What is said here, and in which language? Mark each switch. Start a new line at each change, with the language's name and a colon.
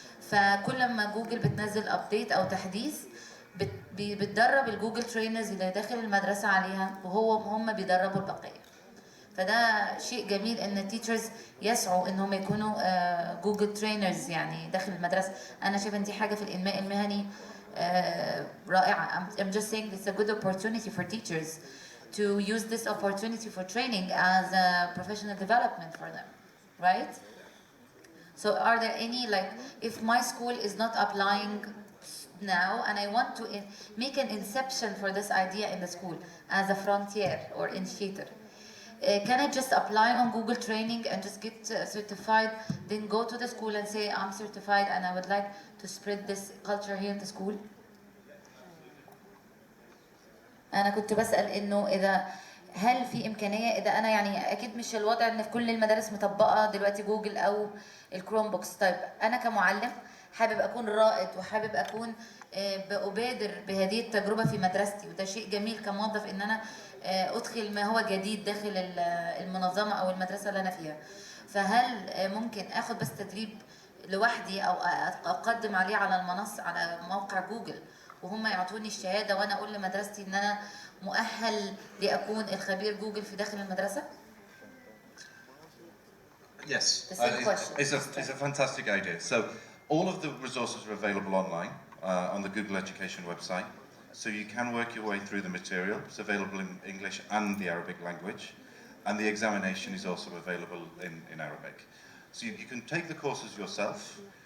Arabic: فكل ما جوجل بتنزل ابديت او تحديث بتدرب الجوجل ترينرز اللي داخل المدرسه عليها، وهم بيدربوا البقيه. فده شيء جميل ان التيتشرز يسعوا انهم يكونوا جوجل ترينرز يعني داخل المدرسه. انا شايفه ان دي حاجه في الانماء المهني رائعه.
English: I'm just saying it's a good opportunity for teachers to use this opportunity for training as a professional development for them, right? So are there any, like, if my school is not applying now and I want to make an inception for this idea in the school as a frontier or initiator, can I just apply on Google training and just get certified, then go to the school and say I'm certified and I would like to spread this culture here in the school?
Arabic: أنا كنت بسأل إنه هل في إمكانية إذا أنا يعني أكيد مش الوضع إن في كل المدارس مطبقة دلوقتي جوجل أو الكروم بوكس. طيب أنا كمعلم حابب أكون رائد وحابب أكون بأبادر بهذه التجربة في مدرستي، وده شيء جميل كموظف إن أنا أدخل ما هو جديد داخل المنظمة أو المدرسة اللي أنا فيها. فهل ممكن أخد بس تدريب لوحدي أو أقدم عليه على المنصة على موقع جوجل وهم يعطوني الشهادة وأنا أقول لمدرستي إن أنا مؤهل لأكون الخبير جوجل في داخل المدرسة؟
English: Yes, The same question. It's a fantastic idea. So all of the resources are available online on the Google Education website. So you can work your way through the material. It's available in English and the Arabic language. And the examination is also available in Arabic. So you can take the courses yourself.